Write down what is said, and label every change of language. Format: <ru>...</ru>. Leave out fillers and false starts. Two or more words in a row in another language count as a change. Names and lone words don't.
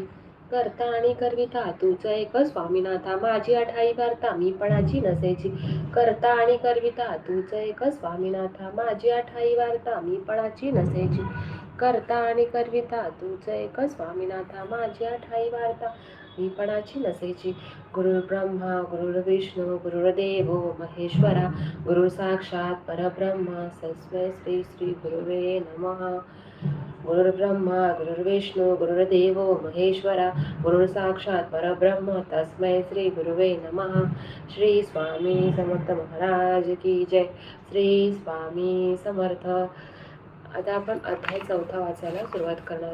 <mr>करता आणि करविता तूच एक स्वामीनाथा माझी ठाई वार्ता मी पणाची नसेची. करता आणि करविता तूच एक स्वामीनाथा माझी ठाई वार्ता मी पणाची नसेची. करता आणि करविता तूच एक स्वामीनाथा माझी ठाई वार्ता मी पणाची नसेची.</mr> <sa>गुरुर्ब्रह्मा गुरुर्विष्णू गुरुर्देव महेश्वरा गुरु साक्षात परब्रह्म तस्मै श्री श्री गुरुवे नमः. गुरुर्ब्रह्मा गुरुर्विष्णू गुरुर्देव महेश्वरा गुरु साक्षात परब्रह्म तस्मै श्री गुरुवे नमः.</sa> <hi>श्री स्वामी समर्थ महाराज की जय. श्री स्वामी समर्थ.</hi> <mr>आता आपण अध्याय 4 वाचायला सुरुवात करणार.</mr>